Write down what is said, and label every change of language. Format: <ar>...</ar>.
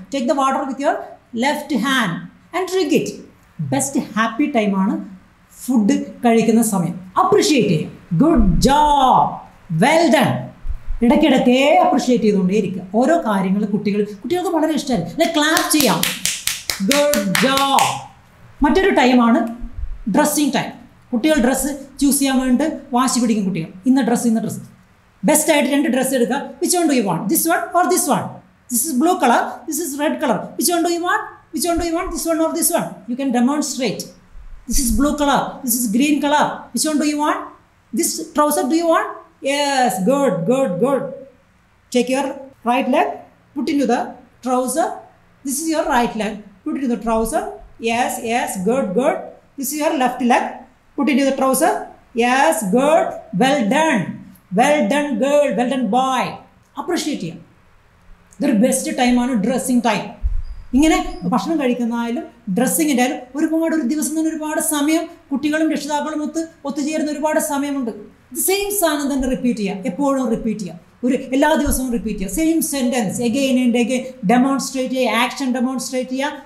<en>Take the water with your left hand and drink it.</en> <ml>Best happy ടൈമാണ് food കഴിക്കുന്ന സമയം. Appreciate ചെയ്യുക.</ml> <en>Good job, well done.</en> <ml>ഇടയ്ക്കിടയ്ക്കേ appreciate ചെയ്തുകൊണ്ടേയിരിക്കുക. ഓരോ കാര്യങ്ങൾ കുട്ടികൾക്ക് വളരെ ഇഷ്ടമായിരുന്നു. ക്ലാപ്പ് ചെയ്യാം.</ml> <en>Good job.</en> <ml>മറ്റൊരു ടൈമാണ് ഡ്രസ്സിങ് ടൈം. കുട്ടികൾ ഡ്രസ്സ് ചൂസ് ചെയ്യാൻ വേണ്ടി വാശി പിടിക്കും കുട്ടികൾ. ഇന്ന ഡ്രസ്സ്. ബെസ്റ്റായിട്ട് 2 ഡ്രസ്സ് എടുക്കുക.</ml> <en>Which one do you want? This one or this one? This is blue colour, this is red colour. Which one do you want? Which one do you want? This one or this one? You can demonstrate. This is blue color. This is green color. Which one do you want? This trouser do you want? Yes. Good. Take your right leg. Put into the trouser. This is your right leg. Put into the trouser. Yes. Good. This is your left leg. Put into the trouser. Yes. Good. Well done girl. Well done boy. Appreciate it. The best time on dressing time.</en> <ml>ഇങ്ങനെ ഭക്ഷണം കഴിക്കുന്നതായാലും ഡ്രസ്സിങ്ങിൻ്റെ ആയാലും ഒരു ദിവസം തന്നെ ഒരുപാട് സമയം കുട്ടികളും രക്ഷിതാക്കളും ഒത്തുചേരുന്ന ഒരുപാട് സമയമുണ്ട്. സെയിം സാധനം തന്നെ റിപ്പീറ്റ് ചെയ്യുക, എപ്പോഴും റിപ്പീറ്റ് ചെയ്യുക, എല്ലാ ദിവസവും റിപ്പീറ്റ് ചെയ്യുക.</ml> <en>same sentence again and again</en> <ml>demonstrate ചെയ്യുക, ആക്ഷൻ ഡെമോൺസ്ട്രേറ്റ് ചെയ്യുക.</ml>